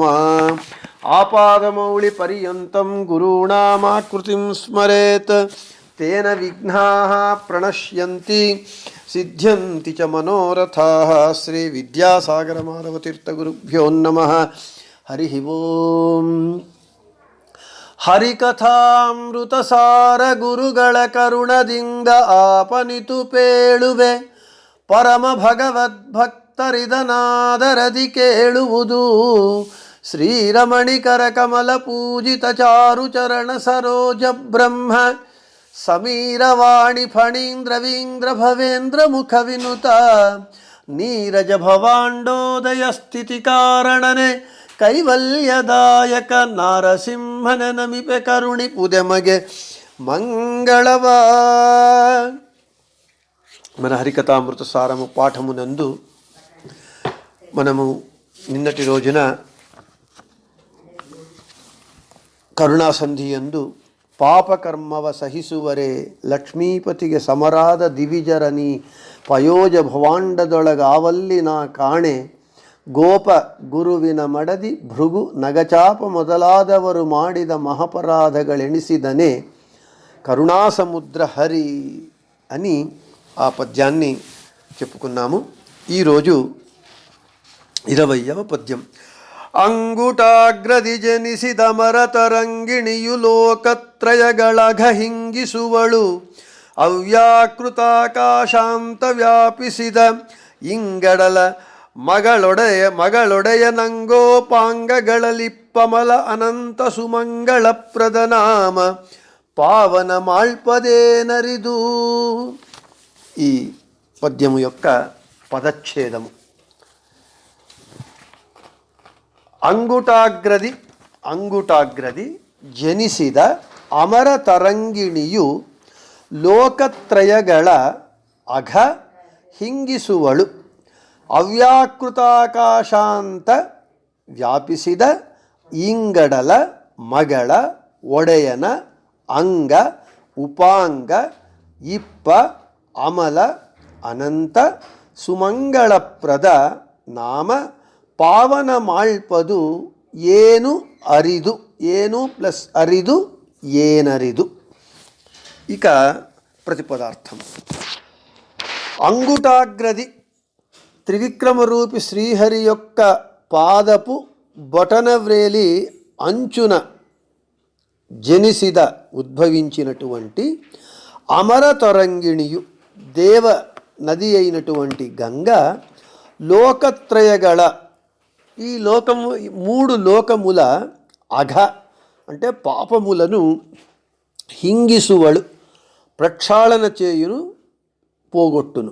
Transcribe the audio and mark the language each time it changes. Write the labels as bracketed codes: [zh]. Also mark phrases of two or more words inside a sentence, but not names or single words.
[sa] आपादमौलिपर्यन्तं गुरूणामाकृतिं स्मरेत् तेन विघ्नाः प्रणश्यन्ति सिद्ध्यन्ति च मनोरथाः। श्री विद्यासागर माधवतीर्थगुरुभ्यो नमः। हरि ओम्। [kn] ಹರಿಕಥಾಮೃತಸಾರ ಗುರುಗಳ ಕರುಣದಿಂದ ಆಪನಿತು ಪೇಳುವೆ ಪರಮ ಭಗವದ್ಭಕ್ತರಿದನಾದರದಿ ಕೇಳುವುದು ಶ್ರೀರಮಣಿಕರ ಕಮಲ ಪೂಜಿತ ಚಾರು ಚರಣ ಸರೋಜ ಬ್ರಹ್ಮ ಸಮೀರವಾಣಿ ಫಣೀಂದ್ರವೀಂದ್ರ ಭವೇಂದ್ರ ಮುಖ ವಿನುತ ನೀರಜ ಭವಾಂಡೋದಯ ಸ್ಥಿತಿ ಕಾರಣನೆ ಕೈವಲ್ಯದಾಯಕ ನಾರಸಿಂಹನ ನಮಿಪೆ ಕರುಣಿ ಪುದೆಮಗೆ మంగళవ. [te] మన హరికథామృత సారము పాఠమునందు మనము నిన్నటి రోజున [kn] ಕರುಣಾಸಂಧಿಯಂದು ಪಾಪಕರ್ಮವ ಸಹಿಸುವರೆ ಲಕ್ಷ್ಮೀಪತಿಗೆ ಸಮರಾದ ದಿವಿಜರನಿ ಪಯೋಜ ಭವಾಂಡದೊಳಗಾವಲ್ಲಿ ನಾ ಕಾಣೆ ಗೋಪ ಗುರುವಿನ ಮಡದಿ ಭೃಗು ನಗಚಾಪ ಮೊದಲಾದವರು ಮಾಡಿದ మహాపరాధగಳೆಣಿಸಿದనే ಕರುಣಾಸಮುದ್ರ ಹರಿ [te] అని ఆ పద్యాన్ని చెప్పుకున్నాము. ఈరోజు 20వ పద్యం. [kn] ಅಂಗುಟಾಗ್ರದಿ ಜನಿಸಿದ ಮರತರಂಗಿಣಿಯು ಲೋಕತ್ರಯಗಳಘ ಹಿಂಗಿಸುವಳು ಅವ್ಯಾಕೃತಾಕಾಶಾಂತ ವ್ಯಾಪಿಸಿದ ಇಂಗಡಲ ಮಗಳೊಡೆಯ ನಂಗೋಪಾಂಗಗಳಲಿಪ್ಪಮಲ ಅನಂತ ಸುಮಂಗಳ ಪ್ರದನಾಮ ಪಾವನ ಮಾಳ್ಪದೇನರಿದು. [te] ఈ పద్యము యొక్క పదచ్ఛేదము. [kn] ಅಂಗುಟಾಗ್ರದಿ ಜನಿಸಿದ ಅಮರ ತರಂಗಿಣಿಯು ಲೋಕತ್ರಯಗಳ ಅಘ ಹಿಂಗಿಸುವಳು ಅವ್ಯಾಕೃತಾಕಾಶಾಂತ ವ್ಯಾಪಿಸಿದ ಇಂಗಡಲ ಮಗಳ ಒಡೆಯನ ಅಂಗ ಉಪಾಂಗ ಇಪ್ಪ ಅಮಲ ಅನಂತ ಸುಮಂಗಳಪ್ರದ ನಾಮ ಪಾವನ ಮಾಳ್ಪದು ಏನು ಅರಿದು. ಏನು ಪ್ಲಸ್ ಅರಿದು ಏನರಿದು. [te] ఇక ప్రతిపదార్థం. అంగుటాగ్రది త్రివిక్రమరూపి శ్రీహరి యొక్క పాదపు బొటనవ్రేలి అంచున జనిసిద ఉద్భవించినటువంటి అమర తరంగిణియు దేవ నది అయినటువంటి గంగ లోకత్రయగళ ఈ లోకము 3 లోకముల అఘ అంటే పాపములను హింగిసువಳು ప్రక్షాళన చేయును పోగొట్టును.